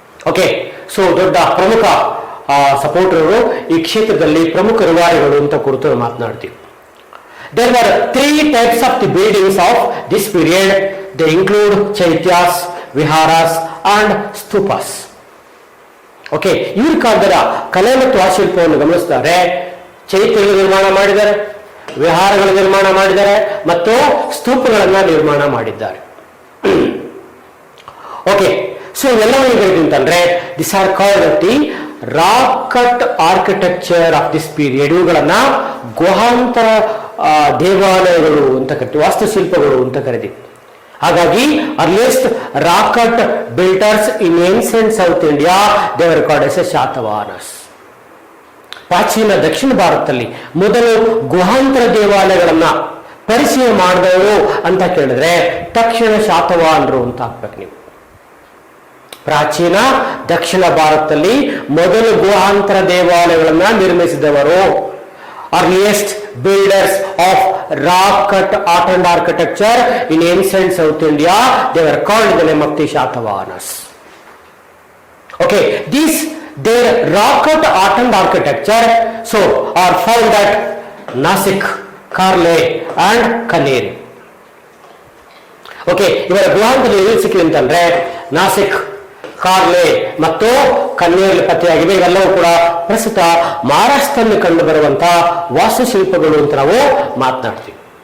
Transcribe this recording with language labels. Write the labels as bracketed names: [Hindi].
[Kannada] Okay, so ದೊಡ್ಡ ಪ್ರಮುಖ ಸಪೋರ್ಟರ್ಗಳು ಈ ಕ್ಷೇತ್ರದಲ್ಲಿ ಪ್ರಮುಖ ರೂವಾರಿಗಳು ಅಂತ ಕುರಿತು ಮಾತನಾಡ್ತೀವಿ. [English] There were 3 types of the buildings of this period. They include chaityas, viharas and stupas. [Kannada] Okay, ಇವ್ರ ಕಾಲದ ಕಲೆ ಮತ್ತು ವಾಸ್ತುಶಿಲ್ಪವನ್ನು ಗಮನಿಸಿದರೆ ಚೈತ್ಯಗಳ ನಿರ್ಮಾಣ ಮಾಡಿದ್ದಾರೆ, ವಿಹಾರಗಳ ನಿರ್ಮಾಣ ಮಾಡಿದ್ದಾರೆ ಮತ್ತು ಸ್ತೂಪಗಳನ್ನ ನಿರ್ಮಾಣ ಮಾಡಿದ್ದಾರೆ. [English] okay, so [Kannada] ಇವೆಲ್ಲವೂ ಅಂತಂದ್ರೆ [English] This are called the rock cut architecture of this period. [Kannada] ಇವುಗಳನ್ನ ಗುಹಾಂತರ ದೇವಾಲಯಗಳು ಅಂತ ಕರಿತೀವಿ, ವಾಸ್ತುಶಿಲ್ಪಗಳು ಅಂತ ಕರಿತೀವಿ. [English] ಹಾಗಾಗಿ earliest rock cut builders in ancient South India they were called as Satavahanas. [Kannada] ಪ್ರಾಚೀನ ದಕ್ಷಿಣ ಭಾರತದಲ್ಲಿ ಮೊದಲು ಗುಹಾಂತರ ದೇವಾಲಯಗಳನ್ನ ಪರಿಚಯ ಮಾಡಿದವರು ಅಂತ ಕೇಳಿದ್ರೆ ತಕ್ಷಣ ಶಾತವಾಹನರು ಅಂತ ಹಾಕ್ಬೇಕು ನೀವು. ಪ್ರಾಚೀನ ದಕ್ಷಿಣ ಭಾರತದಲ್ಲಿ ಮೊದಲು ಗುಹಾಂತರ ದೇವಾಲಯಗಳನ್ನ ನಿರ್ಮಿಸಿದವರು, earliest [English] builders of rock cut art and architecture in ancient South India, they were called in the name of the Shatavahanas. Okay, these their rock cut art and architecture are found at Nasik, Karle and Kaneri. [Kannada] Okay, ಇವರ ಗುಹಾಂತರ ಎಲ್ಲಿ ಸಿಕ್ಕಿದೆ ಅಂತಂದ್ರೆ ನಾಸಿಕ್, ಕಾರ್ಲೆ ಮತ್ತು ಕನ್ನೇರ್ಲಿ ಪತ್ತೆಯಾಗಿವೆ. ಇವೆಲ್ಲವೂ ಕೂಡ ಪ್ರಸ್ತುತ ಮಹಾರಾಷ್ಟ್ರದಲ್ಲಿ ಕಂಡು ಬರುವಂತಹ ವಾಸ್ತುಶಿಲ್ಪಗಳು ಅಂತ ನಾವು ಮಾತನಾಡ್ತೀವಿ.